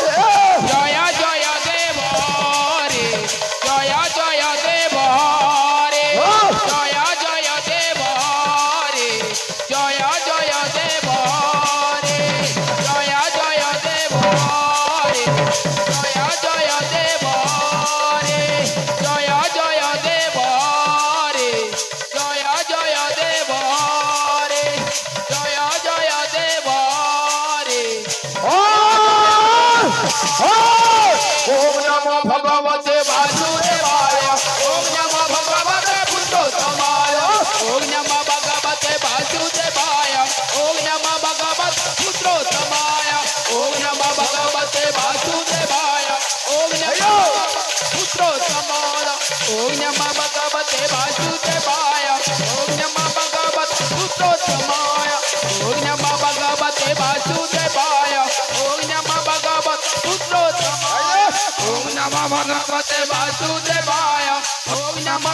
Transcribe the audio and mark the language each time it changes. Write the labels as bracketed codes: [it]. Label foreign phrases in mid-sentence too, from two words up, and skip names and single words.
[bn] জয় জয় দেব রে, জয় জয় দেব রে, জয় জয় দেব রে, জয় জয় দেব রে, জয় জয় দেব রে, জয় জয় দেব রে, জয় জয় দেব রে, জয় জয় দেব রে, জয় জয় দেব রে। [sa] ওম নমো ভগবতে বাসুদেবায়, ওম নমো ভগবতে পুরুষোত্তমায়, ওম নমো ভগবতে বাসুদেবায়, ওম নমো ভগবতে পুরুষোত্তমায়, ওম নমো ভগবতে বাসুদেবায়, ওম নমো পুরুষোত্তমায়, ওম নমো ভগবতে বাসুদেবায়, ওম নমো ভগবতে পুরুষোত্তমায়, ওম নমো ভগবতে বাসুদেবায়, ওম নমো ভগবতে পুরুষোত্তমায়, ওম নমো ভগবতে বাসুদেবায়, ওম নমো